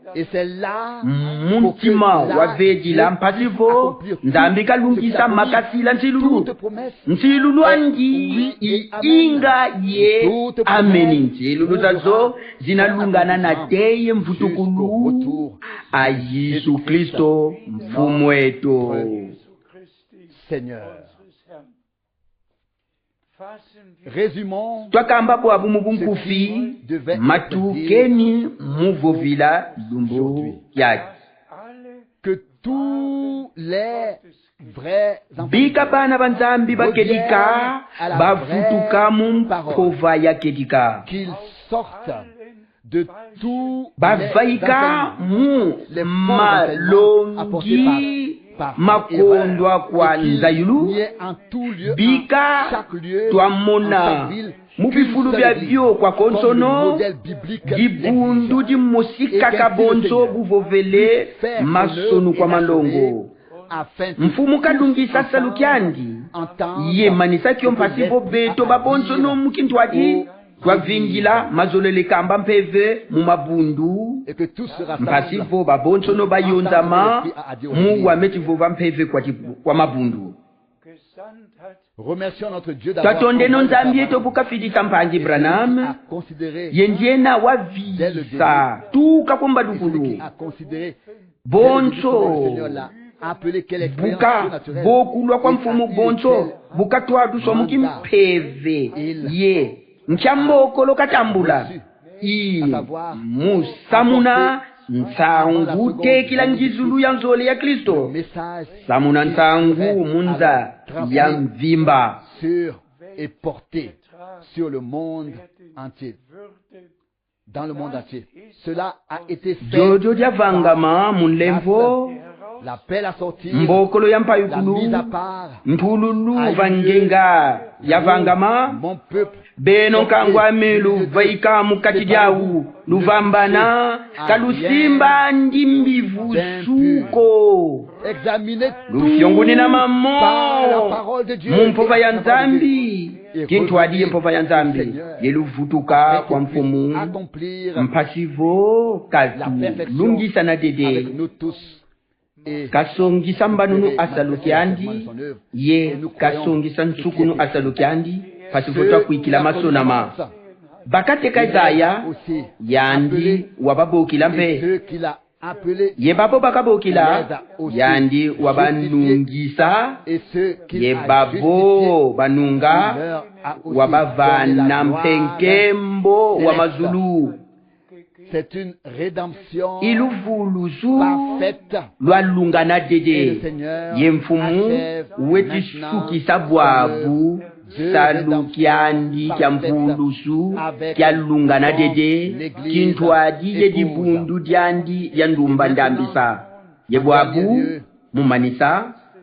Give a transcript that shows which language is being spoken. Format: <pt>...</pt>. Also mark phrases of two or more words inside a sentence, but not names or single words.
<kg>muntima wa vejila mpasivo nzambi kalungisa makasila nsilulu anji inga ye ameni nsilulu zazo zinalungana na teye mvutukulu a Yesu Kristo mfumu wetu</kg> <fr>Seigneur. Résumons</fr> <kg>twakamba bwabu mubunkufi matukeni muvovila lumbu yaki</kg> <fr>que tous les vrais</fr> <kg>bika bana banzambi bakedika bavutuka mumpova ya kedika</kg> <fr>qu'ils sortent de tout</fr> <kg>bavaika mu malongi makondwa kwa nzayulu bika twamona mubifulu bya byo kwa konsono dibundu di musika kabonso buvovele masonu kwa malongo mfumu kalungisa salukyandi ye manisa kyo mpasibo beto babonso no mukintwadi twavingila mazolele kamba mpeve mu mabundu</kg> <fr>et que tous se rassemblent.</fr> <kg>mpasivo babonso no bayonzama mu wametivo vampeve kwa mabundu.</kg> <fr>Remercions notre Dieu d'avoir</fr> <kg>Twatonde no nzambi yetu bukafidisa mpanji Branham yenjena wavisa tuka komba dukulu bonso buka bokulwa kwa mfumu bonso buka twaduso mukimpeve ye nchambokolo katambula musamuna nsangu tekila njizulu ya nzole ya Kristo samuna nsangu munza ya mvimba</kg> <fr>sur et porté sur le monde entier, dans le monde entier. Cela a été fait.</fr> <kg>Jojo dia vangama munlemvo</kg> <fr>l'appel à sortir,</fr> <kg>mbokolo ya</kg> <fr>la</fr> <kg>mpayukulu</kg> <fr>mise à part.</fr> <kg>ntululu vangenga ya vangama</kg> <fr>Mon peuple</fr> <kg>beno kangwame luvaika mukati dyawu luvambana kalusimba ndimbivu suko</kg> <fr>examinez</fr> <kg>lufyonguni na</kg> <fr>par la</fr> <kg>mamo</kg> <fr>parole de Dieu.</fr> <kg>mumpova ya nzambi kintu adiye mpova ya nzambi yeluvutuka kwa mfumu</kg> <fr>accomplir</fr> <kg>mpasivo kazi lungisa na dede</kg> <fr>avec nous tous. Et</fr> <kg>kasongisa mbanunu asalukiandi ye kasongisa nsukunu asalukiandi pasivotwa kuikila masonama bakateka Isaya yandi wababokila mpe</kg> <fr>ceux qu'il a appelés</fr> <kg>ye babo bakabokila yandi wabanungisa</kg> <fr>et ceux qu'il</fr> <kg>ye</kg> <fr>a</fr> <kg>babo</kg> <fr>justifiés,</fr> <kg>banunga</kg> <fr>leur a aussi donné</fr> <kg>wabavana</kg> <fr>la gloire.</fr> <kg>mpenkembo wa mazulu</kg> <fr>C'est une rédemption</fr> <kg>iluvuluzu</kg> <fr>parfaite.</fr> <kg>lwalungana</kg> <fr>Et le</fr> <kg>dede</kg> <fr>Seigneur</fr> <kg>ye mfumu</kg> <fr>achève</fr> <kg>wetisukisa</kg> <fr>maintenant</fr> <kg>bwavu</kg> <fr>de</fr> <kg>salukyandi kya mvuluzu kyalungana dede kintu adiye dibundu dyandi lya ndumba ndambisa ye bwavu mumanisa</kg>